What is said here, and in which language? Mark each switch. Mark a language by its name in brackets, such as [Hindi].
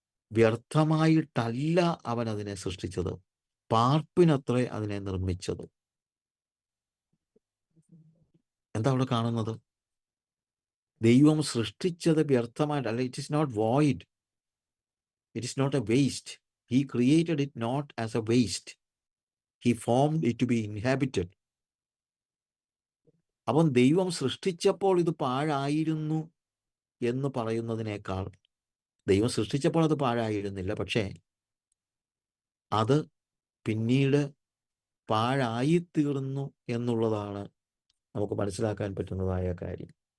[Malayalam] വ്യർത്ഥമായിട്ടല്ല അവൻ അതിനെ സൃഷ്ടിച്ചത്, പാർപ്പിനത്രേ അതിനെ നിർമ്മിച്ചത്. എന്താ അവിടെ കാണുന്നത്? ദൈവം സൃഷ്ടിച്ചത് വ്യർത്ഥമായിട്ടല്ല. [English] It is not void, it is not a waste. He created it not as a waste. He formed it to be inhabited. [Malayalam] അവൻ ദൈവം സൃഷ്ടിച്ചപ്പോൾ ഇത് പാഴായിരുന്നു എന്ന് പറയുന്നതിനേക്കാൾ, ദൈവം സൃഷ്ടിച്ചപ്പോൾ അത് പാഴായിരുന്നില്ല, പക്ഷേ അത് പിന്നീട് പാഴായിത്തീർന്നു എന്നുള്ളതാണ് നമുക്ക് മനസ്സിലാക്കാൻ പറ്റുന്നതായ കാര്യം.